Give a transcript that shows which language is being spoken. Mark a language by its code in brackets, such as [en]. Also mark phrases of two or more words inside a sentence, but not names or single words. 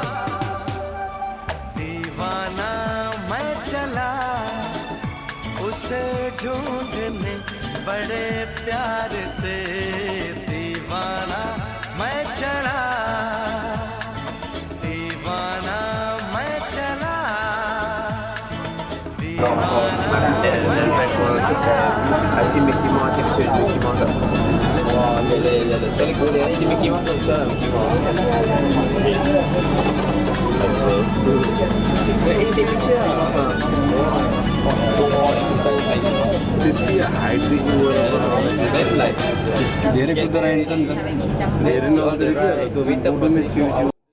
[hi] दीवाना मैं चला उसे ढूंढने बड़े प्यार से दीवाना मैं चला दीवाना मैं चला दीवाना [en] I see Mickey Mouse, I see Mickey Mouse. [pt] Wow, beleza. Aquele goleiro aí de Mickey Mouse não chama Mickey Mouse. Ele tem que tirar. [ne] धेरै कुद्दो रहन्छ नि त धेरै नगरेको